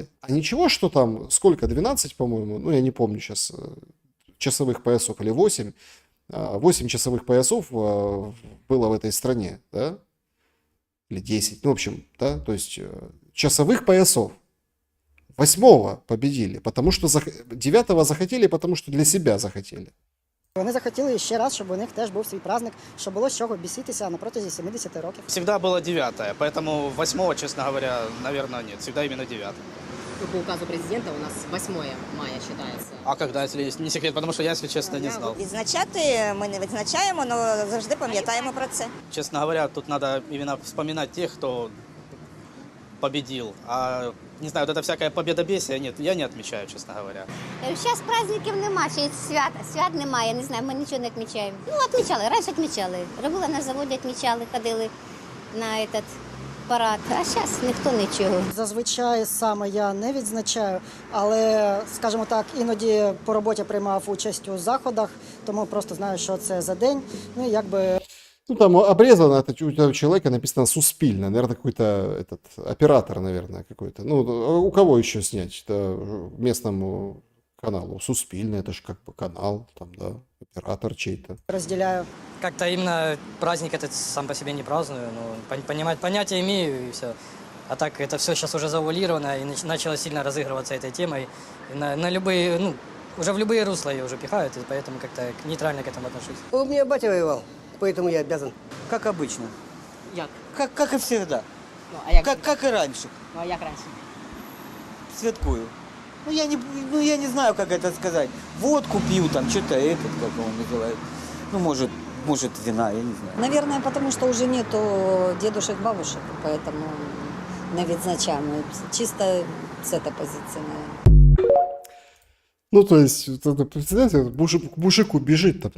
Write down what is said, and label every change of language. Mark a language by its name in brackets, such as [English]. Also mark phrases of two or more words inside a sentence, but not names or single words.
[Russian] А ничего, что там, сколько, 12, по-моему, ну, я не помню сейчас, часовых поясов, или 8. 8 часовых поясов было в этой стране, да? Или 10, ну, в общем, да, то есть часовых поясов. 8-го победили, потому что 9-го захотели, потому что для себя захотели. [Ukrainian] Вони захотіли ще раз, щоб у них теж був свій праздник, щоб було з чого біситися на протязі 70 років. [Russian] Всегда было 9, поэтому 8, честно говоря, наверное, нет. Всегда именно 9. По указу президента у нас 8 мая считается. А когда, если не секрет? Потому что я, если честно, не знал. [Ukrainian] Відзначати ми не відзначаємо, але завжди пам'ятаємо про це. [Russian] Честно говоря, тут надо именно вспоминать тех, кто победил. А Не знаю, вот это всякое победобесие, нет, я не отмечаю, честно говоря. [Ukrainian] Зараз праздників нема, ще свят немає, не знаю, ми нічого не відмічаємо. Ну, відмічали, раніше відмічали. Робила на заводі, відмічали, ходили на этот парад, а зараз ніхто нічого. Зазвичай саме я не відзначаю, але, скажімо так, іноді по роботі приймав участь у заходах, тому просто знаю, що це за день. Ну, і якби... [Russian] Ну, там обрезано, это у этого человека написано Суспильно. Наверное, какой-то этот оператор, наверное, какой-то. Ну, у кого еще снять? Это местному каналу. Суспильно, это же как бы канал, там, да, оператор чей-то. Разделяю. Как-то именно праздник этот сам по себе не праздную, но понимать понятия имею и все. А так это все сейчас уже завуалировано и начало сильно разыгрываться этой темой. И на любые, ну, уже в любые русла ее уже пихают, и поэтому как-то нейтрально к этому отношусь. У меня батя воевал, поэтому я обязан. Как обычно. Как и всегда. Как и раньше. [Ukrainian] Ну, а як раніше? Святкую. Я не знаю, [Russian] как это сказать. Водку пью, там, что-то этот, как его называют. Ну, может, вина, я не знаю. Наверное, потому что уже нету дедушек, бабушек, поэтому [Ukrainian] не відзначаємо. [Russian] Чисто с этой позиции, наверное. Ну, то есть, это, представляете, к мужику бежит там.